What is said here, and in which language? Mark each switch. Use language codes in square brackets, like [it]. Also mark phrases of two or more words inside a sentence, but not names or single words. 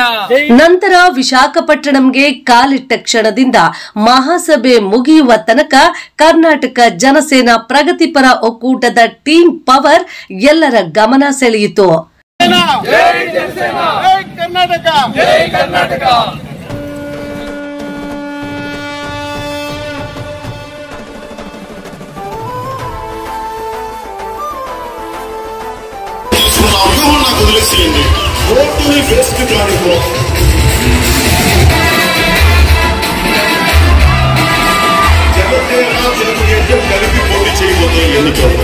[kn] ನಂತರ ವಿಶಾಖಪಟ್ಟಣಂಗೆ ಕಾಲಿಟ್ಟ ಕ್ಷಣದಿಂದ ಮಹಾಸಭೆ ಮುಗಿಯುವ ತನಕ ಕರ್ನಾಟಕ ಜನಸೇನಾ ಪ್ರಗತಿಪರ ಒಕ್ಕೂಟದ ಟೀಮ್ ಪವರ್ ಎಲ್ಲರ ಗಮನ ಸೆಳೆಯಿತು. ಜೈ ಜನಸೇನ, ಜೈ ಕರ್ನಾಟಕ, ಜೈ ಕರ್ನಾಟಕ. [te] నాకు వదిలేసేయండి. ఓటుని వేస్ట్ కానిపో. జనసేన తెలుగుదేశం కలిపి పోటీ చేయబోతున్న ఎన్నికలు